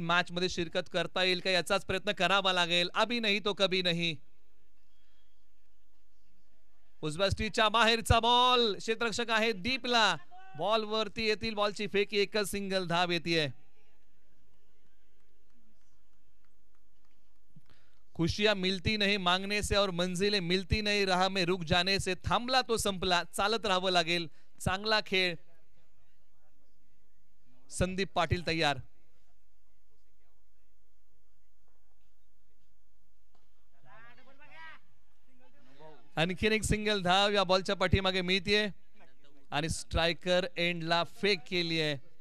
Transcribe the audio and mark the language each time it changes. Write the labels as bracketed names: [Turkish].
[Marathi] Match मध्ये शिरकत करता येईल का याचाच प्रयत्न करावा लागेल. [Hindi] अभी नाही तो कभी नाही. [Marathi] उजव्या स्टीच्या बाहेरचा बॉल, क्षेत्ररक्षक आहे दीपला, बॉल वरती येतील, बॉलची फेकी, एकच सिंगल धाव येते. [Hindi] खुशियां मिलती नहीं मांगने से और मंजिलें मिलती नहीं राह में रुक जाने से. [Marathi] थांबला तो संपला, चालत राहावं लागेल. चांगला खेळ. संदीप पाटील तयार. आणखीन एक सिंगल धाव या बॉलच्या पाठीमागे मिळतीये आणि स्ट्रायकर एंडला फेक केली आहे.